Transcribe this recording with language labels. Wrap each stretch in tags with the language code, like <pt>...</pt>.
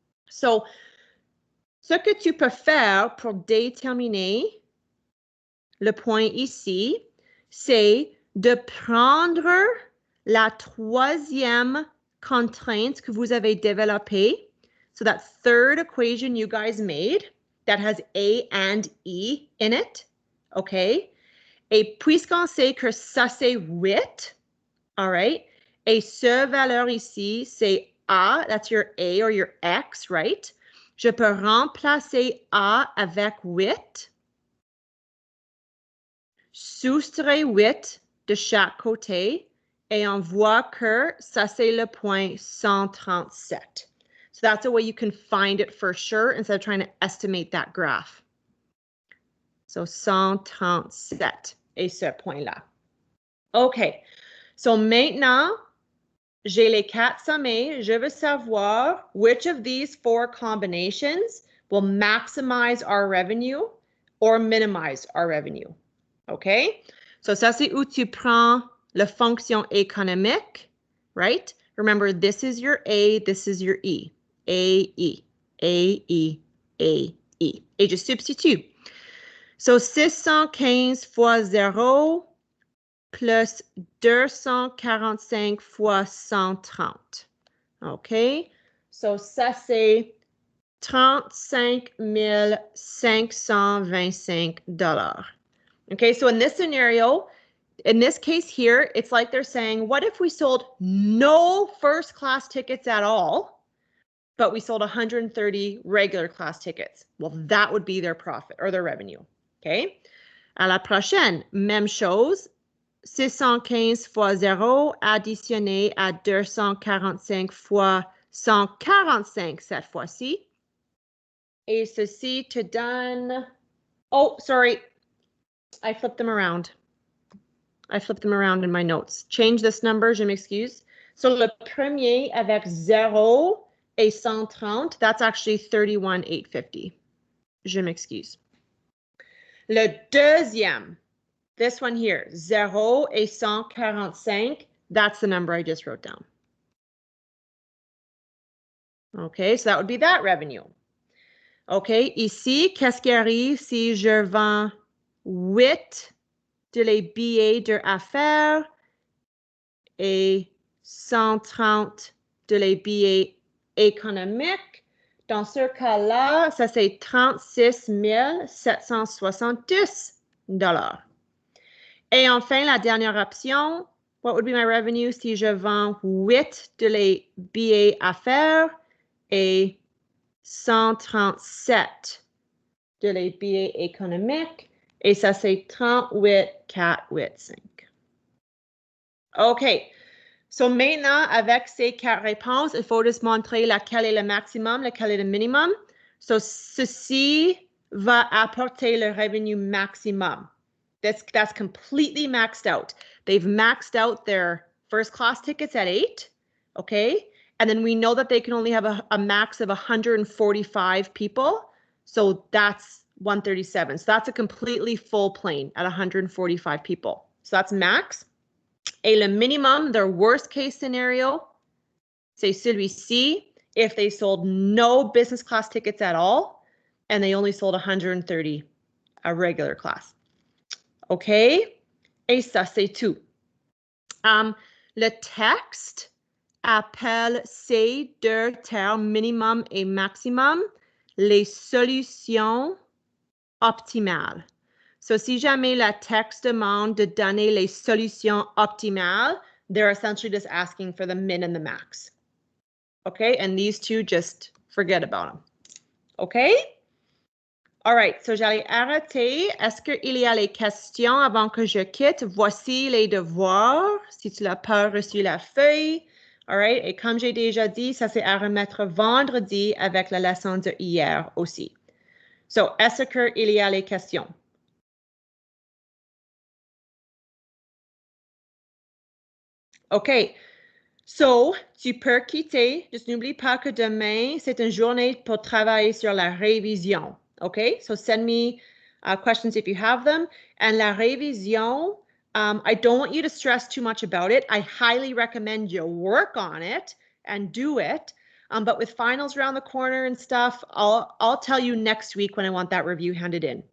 <fr>So, ce que tu peux faire pour déterminer le point ici, c'est de prendre la troisième contrainte que vous avez développée.</fr> <en>So that third equation you guys made that has A and E in it. Okay?</en> <fr>Et puisqu'on sait que ça c'est 8,</fr> <en>all right?</en> <fr>Et ce valeur ici, c'est A,</fr> <en>that's your A or your X, right?</en> <fr>Je peux remplacer A avec 8, soustraire 8 de chaque côté, et on voit que ça, c'est le point 137.</fr> <en>So that's a way you can find it for sure instead of trying to estimate that graph.</en> <fr>So 137 et ce point-là. OK. So maintenant, j'ai les 4 sommets. Je veux savoir</fr> <en>which of these 4 combinations will maximize our revenue or minimize our revenue. OK?</en> <fr>So ça, c'est où tu prends la fonction économique, right?</fr> <en>Remember, this is your A, this is your E.</en> <fr>A, E, A, E, A, E. Et je substitue. So 615 fois 0 plus 245 fois 130. OK? So ça, c'est 35 525 $.</fr> <en>Okay, so in this scenario, in this case here, it's like they're saying, what if we sold no first class tickets at all, but we sold 130 regular class tickets? Well, that would be their profit or their revenue. Okay.</en> <fr>À la prochaine, même chose. 615 fois 0 additionné à 245 fois 145 cette fois-ci. Et ceci te donne...</fr> <en>Oh, sorry. I flipped them around. I flipped them around in my notes. Change this number,</en> <fr>je m'excuse. So le premier avec 0 et 130,</fr> <en>that's actually 31,850.</en> <fr>Je m'excuse. Le deuxième,</fr> <en>this one here,</en> <fr>0 et 145,</fr> <en>that's the number I just wrote down. Okay, so that would be that revenue.</en> <fr>Okay, ici, qu'est-ce qui arrive si je vends 8 de les billets d'affaires et 130 de les billets économiques? Dans ce cas-là, ça c'est 36 770 $. Et enfin, la dernière option,</fr> <en>what would be my revenue</en> <fr>si je vends 8 de les billets affaires et 137 de les billets économiques? Et ça, c'est 38 485. OK. So maintenant, avec ces 4 réponses, il faut juste montrer laquelle est le maximum, laquelle est le minimum. So ceci va apporter le revenu maximum.</fr> <en>That's completely maxed out. They've maxed out their first class tickets at 8, okay? And then we know that they can only have a max of 145 people. So that's 137. So that's a completely full plane at 145 people. So that's max.</en> <fr>Et le minimum,</fr> <en>their worst case scenario,</en> <fr>c'est celui-ci,</fr> <en>if they sold no business class tickets at all, and they only sold 130 a regular class. OK?</en> <fr>Et ça, c'est tout. Le texte appelle ces deux termes minimum et maximum les solutions optimales. So, si jamais le texte demande de donner les solutions optimales,</fr> <en>they're essentially just asking for the min and the max. Okay, and these two, just forget about them. Okay? All right,</en> <fr>so j'allais arrêter. Est-ce qu'il y a les questions avant que je quitte? Voici les devoirs, si tu n'as pas reçu la feuille.</fr> <en>All right,</en> <fr>et comme j'ai déjà dit, ça c'est à remettre vendredi avec la leçon de hier aussi. So, est-ce qu'il y a les questions? OK. So, tu peux quitter. Juste n'oublie pas que demain, c'est une journée pour travailler sur la révision. OK?</fr> <en>So, send me questions if you have them. And</en> <fr>la révision,</fr> <en>I don't want you to stress too much about it. I highly recommend you work on it and do it. But with finals around the corner and stuff, I'll tell you next week when I want that review handed in.</en>